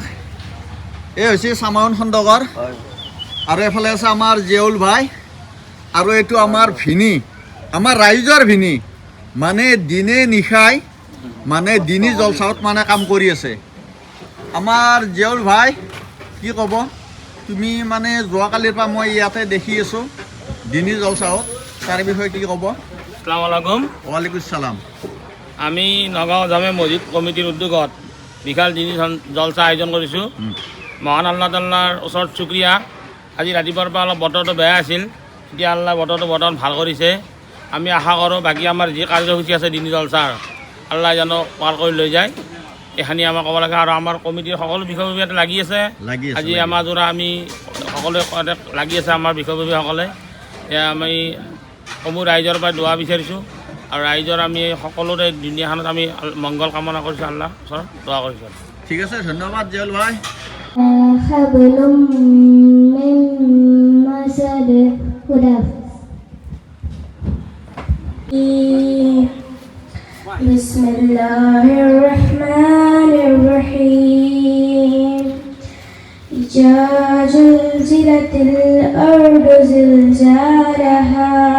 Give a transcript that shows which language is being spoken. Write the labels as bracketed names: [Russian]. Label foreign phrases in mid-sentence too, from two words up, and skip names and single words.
[Assamese] এই হৈছে চামাউন খণ্ডকৰ আৰু এফালে আছে আমাৰ জেউল ভাই আৰু এইটো আমাৰ ভিনি, আমাৰ ৰাইজৰ ভিনি। মানে দিনে নিশাই মানে দিনী জলচাহত মানে কাম কৰি আছে। আমাৰ জেউল ভাই, কি ক'ব তুমি? মানে যোৱাকালিৰ পৰা মই ইয়াতে দেখি আছোঁ দিনী জলচাহত, তাৰ বিষয়ে কি ক'ব? [Arabic] السلام عليكم. وعليكم السلام. [Assamese] আমি নগাঁও জামে মছজিদ কমিটিৰ উদ্যোগত বিশাল দিনী জলচা আয়োজন কৰিছোঁ। মহান আল্লাহ তাল্লাৰ ওচৰত শুক্ৰিয়া। আজি ৰাতিপুৱাৰ পৰা অলপ বতৰটো বেয়া আছিল, এতিয়া আল্লাহ বতৰটো বৰ্তমান ভাল কৰিছে। আমি আশা কৰোঁ বাকী আমাৰ যি কাৰ্যসূচী আছে দিনী জলচাৰ, আল্লাহ জানো পাৰ কৰি লৈ যায়। এইখিনি আমাৰ ক'ব লাগে। আৰু আমাৰ কমিটিৰ সকলো বিষয়ববীয়াতে লাগি আছে। আজি আমাৰ যোৰা আমি সকলোৱে লাগি আছে, আমাৰ বিষয়ববীয়াসকলে। আমি সমূহ ৰাইজৰ পৰা দোৱা বিচাৰিছোঁ আৰু ৰাইজৰ আমি সকলোৰে দুনীয়াখনত আমি মংগল কামনা কৰিছোঁ, আল্লাহ ওচৰত দোৱা কৰিছোঁ। ঠিক আছে, ধন্যবাদ জেউল ভাই। [Arabic] بسم الله الرحمن الرحيم إذا زلزلت الأرض زلزالها